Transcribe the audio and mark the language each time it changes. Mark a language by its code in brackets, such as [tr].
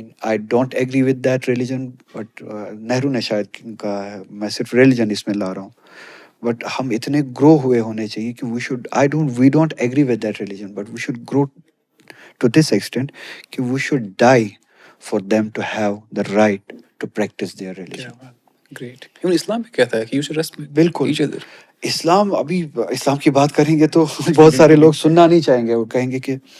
[en] I don't agree with that religion, but [ur] Nehru نے شاید کہا ہے، میں صرف ریلیجن اس میں لا رہا ہوں. بٹ ہم اتنے گرو ہوئے ہونے چاہیے کہ [en] we don't agree with that religion, but we should grow to this extent کہ we should die for them to have the right to practice their religion. Great. [ur] Even اسلام بھی کہتا ہے کہ [en] you should respect [ur] بالکل. [en] each other. [ur] ابھی اسلام کی بات کریں گے تو بہت سارے لوگ سننا نہیں چاہیں گے. وہ کہیں گے کہ